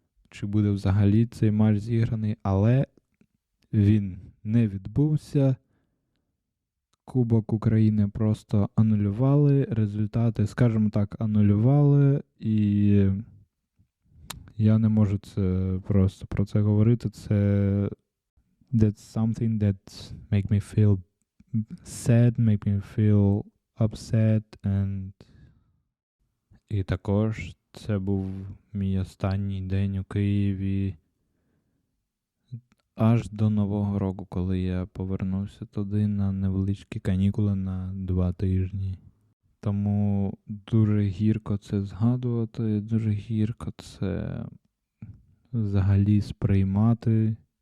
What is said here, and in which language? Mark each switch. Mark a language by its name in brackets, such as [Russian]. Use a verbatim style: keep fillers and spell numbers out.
[Ukrainian] чи буде взагалі цей матч зіграний, але він не відбувся. Кубок України просто анулювали, результати, скажімо так, анулювали, і я не можу це просто про це говорити. Це [English] that's something that make me feel sad, make me feel upset and... [Ukrainian] І також це був мій останній день у Києві аж до Нового року, коли я повернувся туди на невеличкі канікули на два тижні. Тому дуже гірко це згадувати, дуже гірко це взагалі сприймати.